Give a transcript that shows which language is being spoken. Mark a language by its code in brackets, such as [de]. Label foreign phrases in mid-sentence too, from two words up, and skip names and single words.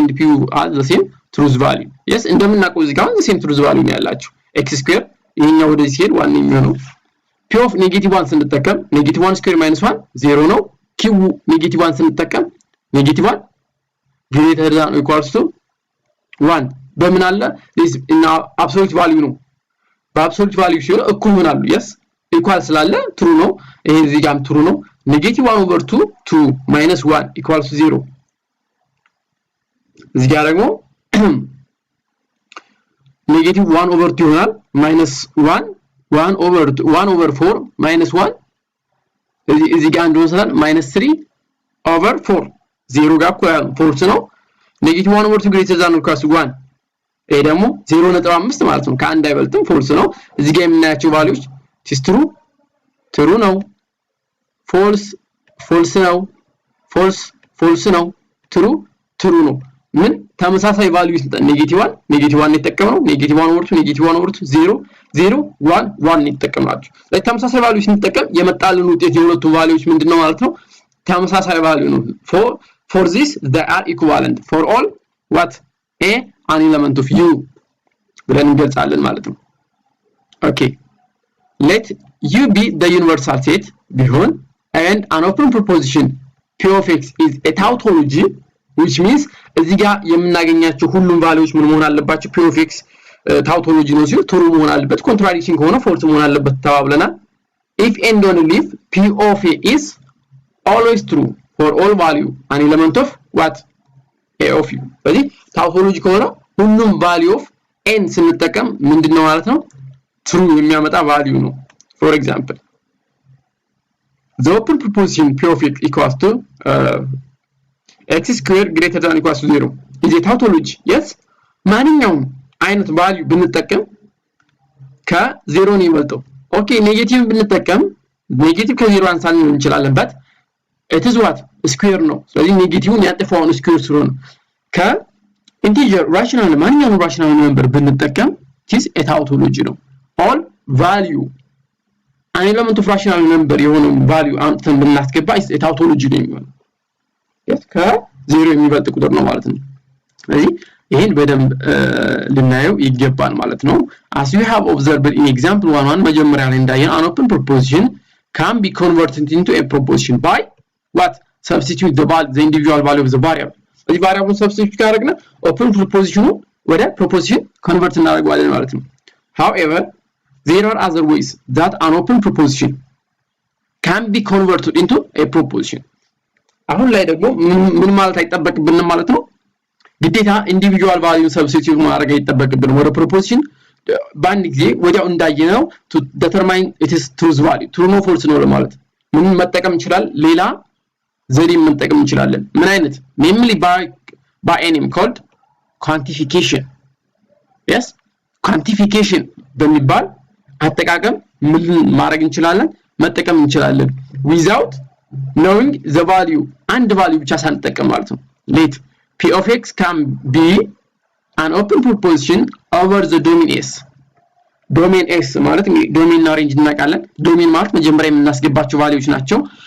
[en] and p are the same truth value yes [am] እንደምናውቀው እዚህ ጋር [en] the same truth value [am] ነው ያላችሁ [en] x square [am] ይሄኛው ወደዚህ ሲሄድ ዋን የሚሆነው [en] p of -1 [am] ስንጠቀም -1 square - 1 0 ነው q -1 ስንጠቀም -1 [en] greater than or equals to 1 [am] በምን አለ [en] this in absolute value [am] ነው በአብሶሉት value ሲሆን እኩል ይሆናሉ [en] yes equal [am] ስላለ true ነው ይሄ እዚህ ጋርም true ነው [en] -1 over 2 2 minus 1 equals to 0 [am] እዚህ ጋር ደግሞ [en] -1 over 2 [am] ይሆናል [en] minus 1 over 4 minus 1 [am] እዚህ ጋር እንደሆነ ስላል [en] -3 over 4 [am] 0 ጋር እኩል ነው ፎርስ ነው [en] -1 over 2 greater than or equals to 1 [am] ይሄ ደግሞ 0.5 ማለት ነው ከአንድ አይበልጥም ፎርስ ነው እዚህ ጋር የምናያቸው ቫልዩስ [en] is true [am] ነው false ነው false ነው true ነው ምን ተመሳሳይ ቫልዩ ይሰጣል -1 የተጠቀመው [en] -1 over 2 [am] 0 0 1 1 የተጠቀማችሁ ለተመሳሳይ ቫልዩ ስንጠቀም የመጣልን ውጤት የሁለቱ ቫልዩስ ምንድነው ማለት ነው ተመሳሳይ ቫልዩ ነው for [en] this they are equivalent for all what a an element of u [am] ብለን እንገልጻለን ማለት ነው [en] okay let u be the universal set ቢሆን and an open proposition p of x is a tautology which means [am] እዚህ ጋር የምናገኛቸው ሁሉም ቫልዩስ ምን መሆን አለባቸው [en] p of x tautology [am] ነው ሲሆን [en] true [am] መሆን አለበት [en] contradiction ከሆነ false [am] መሆን አለበት ተባብለናል [en] if and only if p of a is always true for all value an element of what a of u ስለዚህ tautology [am] ከሆነ ሁሉም [en] value of n [am] ስንጠቀም ምንድነው ማለት ነው [en] true የሚያመጣ value ነው for example the open proposition p of x equals to x squared greater than or equals to 0 is a tautology yes [am] ማንኛውም አይነት value ብንጠቀም ከ0 ነው የሚበልጠው [en] okay negative [am] ብንጠቀም ኔጌቲቭ ከ0 አንሳል ነው እንችላለን [en] but it is what square [am] ነው ስለዚህ ኔጌቲቭን ያጠፋውን square ስለሆነ ከኢንቲጀር ራሽናል ማንኛውም [en] rational number [am] ብንጠቀም [en] it is a tautology [am] ነው [en] all value an element of rational number [am] የሆነው value አንተን ብናስገባ [en] is a tautology [am] ነው የሚሆነው yes ከ0 የሚበልጥ ቁጥር ነው ማለት ነው ስለዚህ ይሄን በደንብ ልናየው ይገባል ማለት ነው [en] as you have observed in example 1 [am] መጀመሪያ ላይ እንዳየን [en] an open proposition can be converted into a proposition by what substitute the individual value of the variable ስለዚህ variable substitute ካደረግና open proposition ወደ proposition convert [am] እናደርጋለን ማለት ነው [en] however there are other ways that an open proposition can be converted into a proposition [am] አሁን ላይ ደግሞ ምን ማለት አይጠበቅብንም ማለት ነው ግዴታ [en] individual value substitute [am] ማድረግ አይጠበቅብንም ወደ proposition ባንድ ጊዜ ወዲያው እንዳየነው [en] to determine it is truth value true no [am] false ነው ማለት ምን መጠቀም ይችላል ሌላ ዘዴ መጠቀም እንችላለን ምን አይነት [en] namely by a name called quantification yes quantification [am] በሚባል አጠቃቀም ምን ማድረግ እንችላለን መጠቀም እንችላለን [en] without knowing the value and value [am] ብቻ ሳንጠቀም ማለት ነው [en] let p of x can be an open proposition over the domain s domain s [am] ማለት domain እና range እናውቃለን domain ማለት መጀመሪያ የምናስገባቸው ቫልዩዎች ናቸው